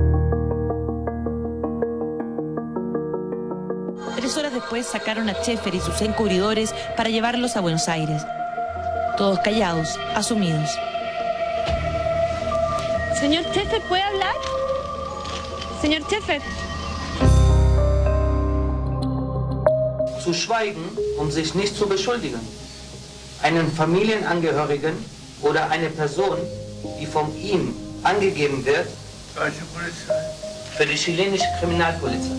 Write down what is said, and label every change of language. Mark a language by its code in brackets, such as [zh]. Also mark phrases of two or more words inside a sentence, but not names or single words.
[es] 3 horas después sacaron a Schaeffer y sus encubridores para llevarlos a Buenos Aires. Todos callados, asumidos. Señor Schaeffer, ¿puede hablar? Señor Schaeffer. [de] Zu schweigen, sich nicht zu beschuldigen. Einen Familienangehörigen oder eine Person, die von ihm angegeben wird, für die chilenische Kriminalpolizei.